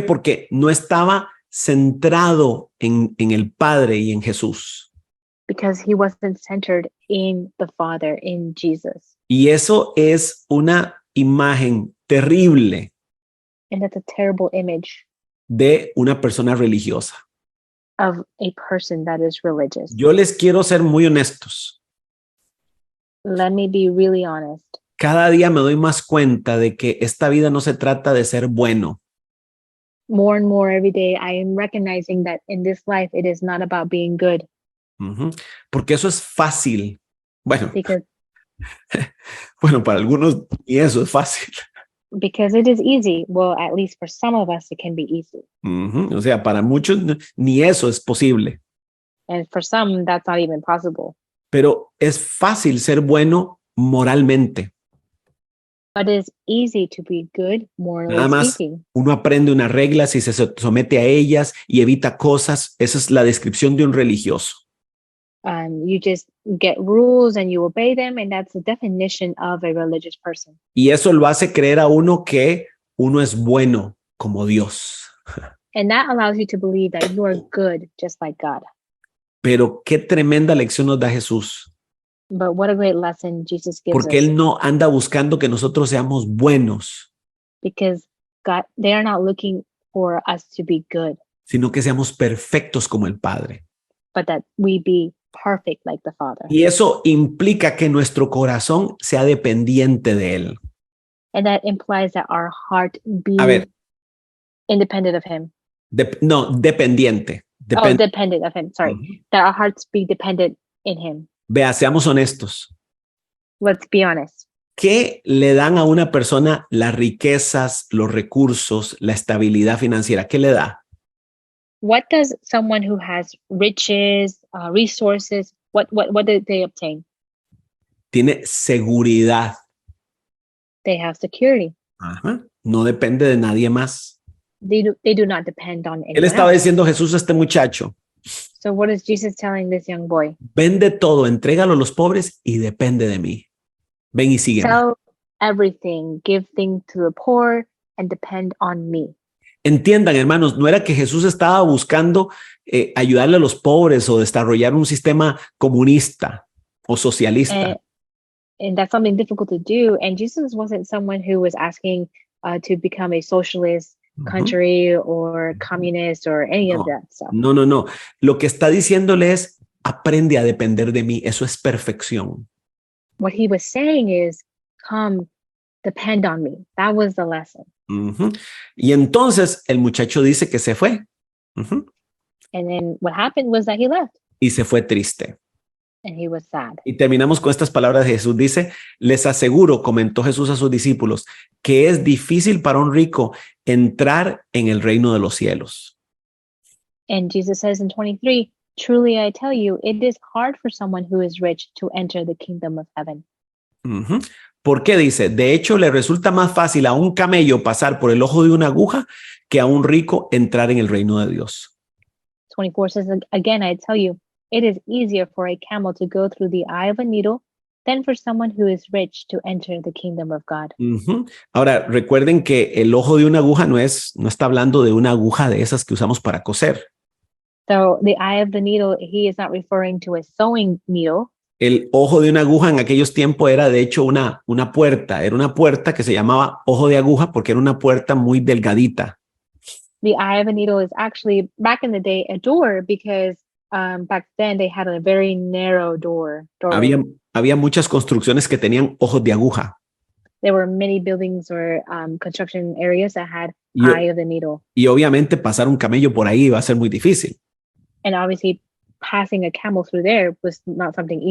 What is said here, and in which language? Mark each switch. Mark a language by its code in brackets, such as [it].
[es] Porque no estaba centrado en el Padre y en Jesús. [en] Because he wasn't centered in the Father, in Jesus. [es] Y eso es una imagen terrible [en] And that's a terrible image [es] de una persona religiosa. [en] of a person that is religious. [es] Yo les quiero ser muy honestos. [en] Let me be really honest. [es] Cada día me doy más cuenta de que esta vida no se trata de ser bueno. [en] More and more every day, I am recognizing that in this life, it is not about being good. [es] Porque eso es fácil. Bueno, [en] Because [es] para algunos y eso es fácil. [en] it is easy. Well, at least for some of us, it can be easy. [es] O sea, para muchos ni eso es posible. [en] And for some, that's not even possible. [es] Pero es fácil ser bueno moralmente. [en] But it's easy to be good, morally [es] Nada más [en] speaking. [es] uno aprende unas reglas y se somete a ellas y evita cosas. Esa es la descripción de un religioso. [en] You just get rules and you obey them, and that's the definition of a religious person. [es] Y eso lo hace creer a uno que uno es bueno como Dios. [en] And that allows you to believe that you are good, just like God. [es] Pero qué tremenda lección nos da Jesús. [en] But what a great lesson Jesus gives [es] Porque [en] us. [es] Él no anda buscando que nosotros seamos buenos, [en] Because God, they are not looking for us to be good, [es] sino que seamos perfectos como el Padre. [en] but that we be perfect like the Father. [es] Y eso implica que nuestro corazón sea dependiente de Él. [en] And that implies that our heart be [es] A ver, [en] independent of Him. [es] dependiente. [en] Dependent of Him. Sorry. That our hearts be dependent in Him. [es] Vea, seamos honestos. [en] Let's be honest. [es] ¿Qué le dan a una persona las riquezas, los recursos, la estabilidad financiera? ¿Qué le da? [en] What does someone who has riches, resources, what do they obtain? [es] Tiene seguridad. [en] They have security. [es] No depende de nadie más. [en] They do not depend on [es] Él [en] anyone [es] estaba [en] else. [es] diciendo Jesús a este muchacho, [en] So what is Jesus telling this young boy? [es] vende todo, entrégalo a los pobres y depende de mí. Ven y sígueme. [en] Sell everything, give things to the poor, and depend on me. [es] Entiendan, hermanos, no era que Jesús estaba buscando ayudarle a los pobres o desarrollar un sistema comunista o socialista. [en] And that's something difficult to do. And Jesus wasn't someone who was asking to become a socialist country or communist or any of that stuff. [es] No. Lo que está diciéndole es, aprende a depender de mí. Eso es perfección. [en] What he was saying is, come, depend on me. That was the lesson. [es] Y entonces el muchacho dice que se fue. [en] And then what happened was that he left. [es] Y se fue triste. [en] And he was sad. [es] Y terminamos con estas palabras de Jesús. Dice, les aseguro, comentó Jesús a sus discípulos, que es difícil para un rico entrar en el reino de los cielos. [en] And Jesus says in 23, truly I tell you, it is hard for someone who is rich to enter the kingdom of heaven. [es] ¿Por qué dice? De hecho, le resulta más fácil a un camello pasar por el ojo de una aguja que a un rico entrar en el reino de Dios. [en] 24 says, again, I tell you, it is easier for a camel to go through the eye of a needle than for someone who is rich to enter the kingdom of God. [es] Ahora, recuerden que el ojo de una aguja no está hablando de una aguja de esas que usamos para coser. [en] So the eye of the needle, he is not referring to a sewing needle. [es] El ojo de una aguja en aquellos tiempos era de hecho una puerta. Era una puerta que se llamaba ojo de aguja porque era una puerta muy delgadita. [en] The eye of a needle is actually, back in the day, a door because back then they had a very narrow door. [es] Había muchas construcciones que tenían ojos de aguja. [en] There were many buildings or construction areas that had eye of the needle. [es] Y obviamente pasar un camello por ahí iba a ser muy difícil. [en] And obviously passing a camel through there was not something easy.